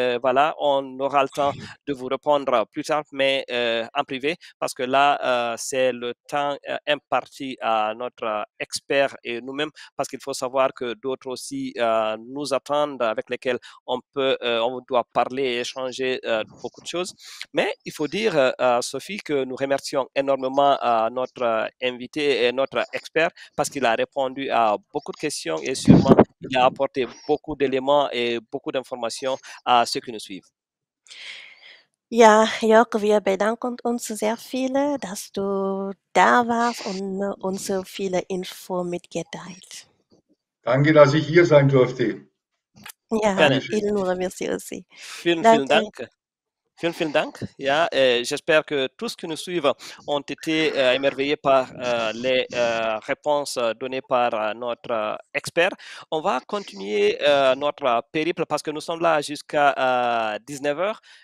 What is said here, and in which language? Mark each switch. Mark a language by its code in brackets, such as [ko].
[fr] Voilà, on aura le temps de vous répondre plus tard, mais en privé, parce que là, c'est le temps imparti à notre expert et nous-mêmes, parce qu'il faut savoir que d'autres aussi nous attendent, avec lesquels on doit parler et échanger beaucoup de choses. Mais il faut dire, Sophie, que nous remercions énormément notre invité et notre expert parce qu'il a répondu à beaucoup de questions et sûrement il a apporté beaucoup d'éléments et beaucoup d'informations à ceux qui nous suivent. [de] Ja, Jörg, wir bedanken uns sehr viel, dass du da warst und uns so viele Infos mitgeteilt. Danke, dass ich hier sein durfte. Ja, Gerne. [fr] il nous remercie aussi. [de] Vielen, Danke. vielen Dank. Vielen, vielen Dank. [fr] Ja, j'espère que tous qui nous suivent ont été émerveillés par les réponses données par notre expert. On va continuer notre périple parce que nous sommes là jusqu'à 19h.